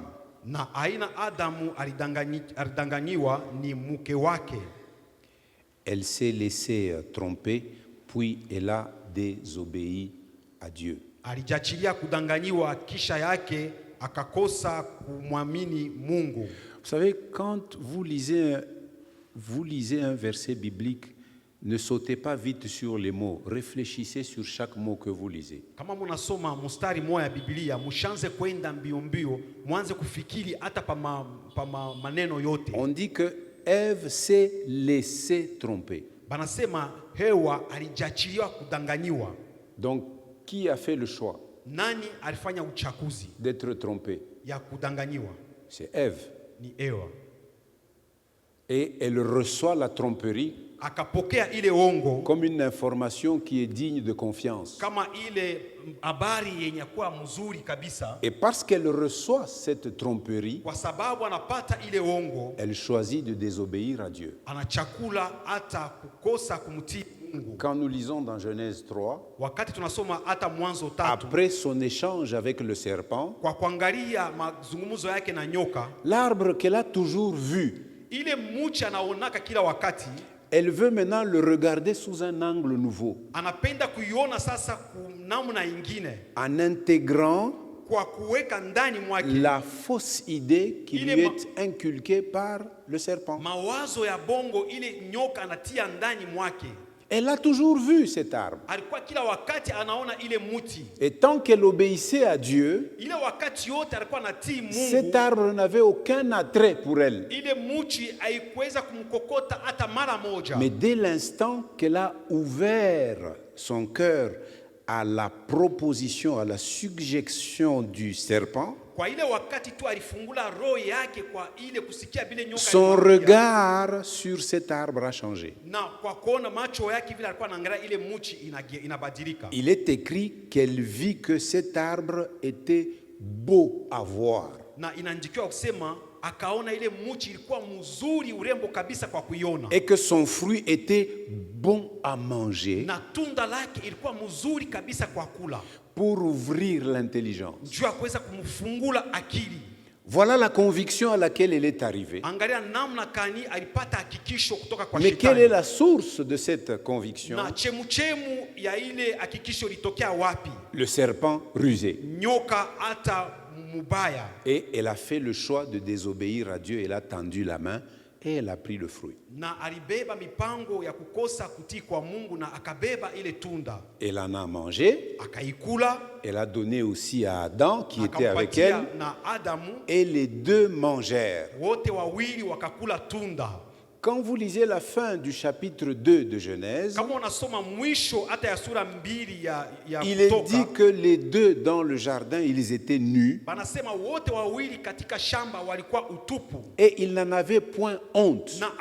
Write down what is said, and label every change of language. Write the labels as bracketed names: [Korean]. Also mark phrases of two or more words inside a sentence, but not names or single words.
[Swahili] Na aina Adamu alidanganyiwa ni mke wake. [French] Elle s'est laissée tromper, puis elle a désobéi à Dieu. [Swahili] Alijachilia kudanganyiwa kisha yake akakosa kumwamini Mungu. [French] Vous savez, quand vous lisez un verset biblique, ne sautez pas vite sur les mots. Réfléchissez sur chaque mot que vous lisez. [Swahili] Kama munasoma mstari moja ya Biblia, mushanze kwenda mbio mbio, mwanze kufikiri hata maneno yote. [French] On dit que Ève s'est laissée tromper. [Swahili] Banasema Hewa alijachiliwa kudanganyiwa. [French] Donc, qui a fait le choix [Swahili] Nani alifanya uchaguzi [French] d'être trompé? [Swahili] ya kudanganyiwa? [French] C'est Ève. [Swahili] Ni Hewa. [French] Et elle reçoit la tromperie [Swahili] Akapokea ile ongo [French] comme une information qui est digne de confiance. [Swahili] kama ile habari yenye kuwa mzuri kabisa. [French] Et parce qu'elle reçoit cette tromperie, [Swahili] Kwa sababu anapata ile ongo, [French] elle choisit de désobéir à Dieu. [Swahili] anachakula hata kukosa kumtii Mungu. [French] Quand nous lisons dans Genèse 3, [Swahili] Wakati tunasoma hata Mwanzo 3, [French] après son échange avec le serpent, [Swahili] kwa kuangalia mazungumzo yake na nyoka, [French] l'arbre qu'elle a toujours vu, [Swahili] ile mche anaonaka kila wakati, [French] elle veut maintenant le regarder sous un angle nouveau, [Swahili] anapenda kuiona sasa namna ingine, [French] en intégrant [Swahili] kwa kuweka ndani mwake [French] la fausse idée qui lui Il est est inculquée par le serpent. [Swahili] mawazo ya bongo ile nyoka anatia ndani mwake. [French] Elle a toujours vu cet arbre. [Swahili] Alikuwa kila wakati anaona ile muti, [French] Et tant qu'elle obéissait à Dieu, [Swahili] ile wakati yote alikuwa anatii [French] cet [Swahili] Mungu. [French] arbre n'avait aucun attrait pour elle. [Swahili] Ile muchi haikuweza kumkokota hata mara moja. [French] Mais dès l'instant qu'elle a ouvert son cœur à la proposition, à la suggestion du serpent, [Swahili] Kwa ile wakati tu alifungula roho yake kwa ile kusikia vile nyoka [French] son [Swahili] alimwambia, [French] regard sur cet arbre a changé. [Swahili] na kwa kuona macho yake vile alikuwa anaangalia ile muchi inabadilika. [French] Il est écrit qu'elle vit que cet arbre était beau à voir. [Swahili] Na inaandikiwa kusema akaona ile mchi ilikuwa mzuri urembo kabisa kwa kuiona, [French] et que son fruit était bon à manger [Swahili] na tunda lake ilikuwa mzuri kabisa kwa kula, [French] pour ouvrir l'intelligence. [Swahili] juu ya kuweza kumfungula akili. [French] Voilà la conviction à laquelle elle est arrivée. [Swahili] Angalia namna kani alipata hakikisho kutoka kwa [French] Mais quelle est [Swahili] shetani. [French] la source de cette conviction? [Swahili] Na chemuchemu ya ile hakikisho litokea wapi? [French] Le serpent rusé. [Swahili] Nyoka hata mubaya. [French] Et elle a fait le choix de désobéir à Dieu. Elle a tendu la main et elle a pris le fruit. [Swahili] Na alibeba mipango ya kukosa kutii kwa Mungu na akabeba ile tunda. [French] Elle en a mangé. [Swahili] Akaikula. [French] Elle a donné aussi à Adam qui était avec elle. [Swahili] Na Adamu. [French] Et les deux mangèrent. [Swahili] Wote wawili wakakula tunda. [French] Quand vous lisez la fin du chapitre 2 de Genèse, il est dit que les deux dans le jardin, ils étaient nus et ils n'en avaient point honte.